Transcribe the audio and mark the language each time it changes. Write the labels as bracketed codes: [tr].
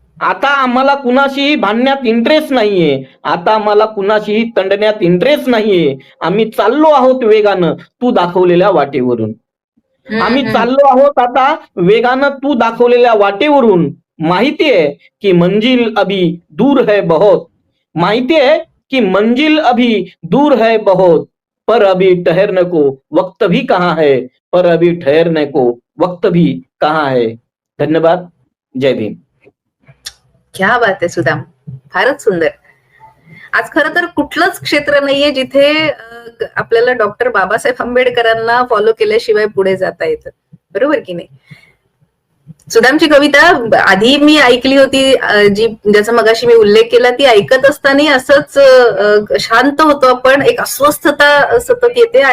[mr] आता आम्हाला कुणाशीही भांडण्यात इंटरेस्ट नाहीये. आता आम्हाला कुणाशीही तंडण्यात इंटरेस्ट नाहीये. आम्ही चाललो आहोत वेगानं तू दाखवलेल्या वाटेवरून. आम्ही चाललो आहोत आता वेगानं तू दाखवलेल्या वाटेवरून. [hi] माहिती है कि मंजिल अभी दूर है बहुत, माहिती है कि मंजिल अभी दूर है बहुत, पर अभी ठहरने को वक्त भी कहाँ है, पर अभी ठहरने को वक्त भी कहाँ है. [mr] धन्यवाद. जय भीम. क्या बात आहे सुदाम, फारच सुंदर. आज खरं तर कुठलंच क्षेत्र नाहीये जिथे आपल्याला डॉक्टर बाबासाहेब आंबेडकरांना फॉलो केल्याशिवाय पुढे जाता येतं, बरोबर की नाही. सुदामची कविता आधी मी ऐकली होती, जी ज्याचा मगाशी मी उल्लेख केला, ती ऐकत असताना असंच शांत होतो आपण, एक अस्वस्थता सतत येते.